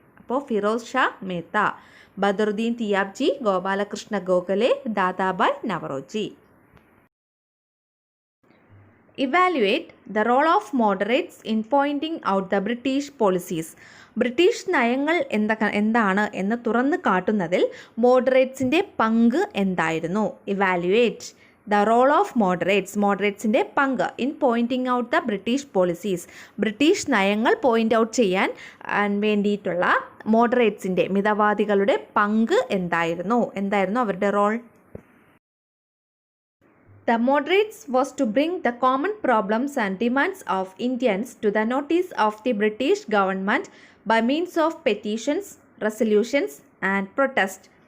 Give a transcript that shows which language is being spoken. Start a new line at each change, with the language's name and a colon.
Malayalam: അപ്പോൾ Firoz Shah Mehta, Badaruddin Tyabji, Gopalakrishna Gokhale, Dadabhai Naoroji.
English: Evaluate the role of moderates in pointing out the British policies.
Malayalam: British നയങ്ങൾ എന്താണ് എന്ന് തുറന്നു കാട്ടുന്നതിൽ മോഡറേറ്റ്സിൻ്റെ പങ്ക് എന്തായിരുന്നു?
English: evaluate the role of
Malayalam: മോഡറേറ്റ്സിൻ്റെ പങ്ക്
English: In pointing out the British policies.
Malayalam: British നയങ്ങൾ പോയിൻ്റ് ഔട്ട് ചെയ്യാൻ വേണ്ടിയിട്ടുള്ള മോഡറേറ്റ്സിൻ്റെ, മിതവാദികളുടെ പങ്ക് എന്തായിരുന്നു അവരുടെ role?
English: The moderates was to bring the common problems and demands of Indians to the notice of the British government by means of petitions, resolutions and protest.